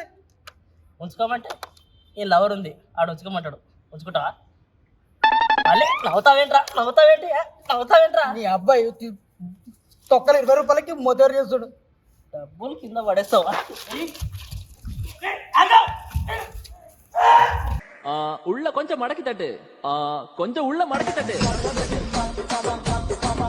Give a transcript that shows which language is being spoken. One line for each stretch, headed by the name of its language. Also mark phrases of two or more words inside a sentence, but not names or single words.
Telugu: ఉంచుకోమంటే ఈ లవర్ ఉంది, ఆడు ఉంచుకోమంటాడు, ఉంచుకుంటావా? మళ్ళీ నవ్వుతావేంట్రా? నీ అబ్బాయి తొక్కలు 20 రూపాయలకి మొదలు చేస్తాడు. డబ్బులు కింద పడేస్తావా?
Tamil: உள்ள கொஞ்சம் மடக்கி தட்டு, கொஞ்சம் உள்ள மடக்கி தட்டு.